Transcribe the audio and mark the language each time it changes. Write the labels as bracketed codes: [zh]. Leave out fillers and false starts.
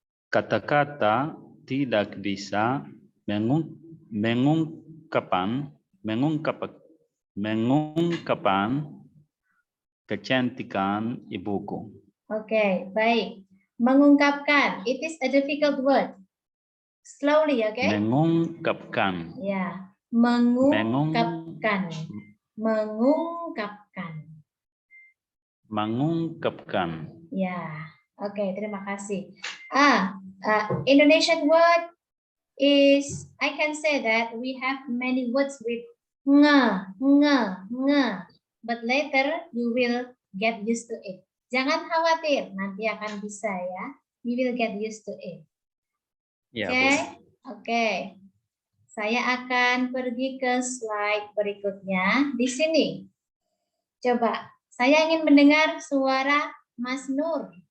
[id] Kata-kata tidak bisa mengungkapkan kecantikan ibuku. Oke, baik. Mengungkapkan. [en] It is a difficult word. Slowly, okay? [id] Mengungkapkan. Ya, Mengungkapkan. Mengungkapkan. Mengungkapkan. Ya, oke, terima kasih. [en] Indonesian word is, I can say that we have many words with nge. But later you will get used to it. [id] Jangan khawatir, nanti akan bisa ya. [en] You will get used to it. Ya, Oke, Bu. oke. [id] Saya akan pergi ke slide berikutnya. Di sini. Coba, saya ingin mendengar suara Mas Nur.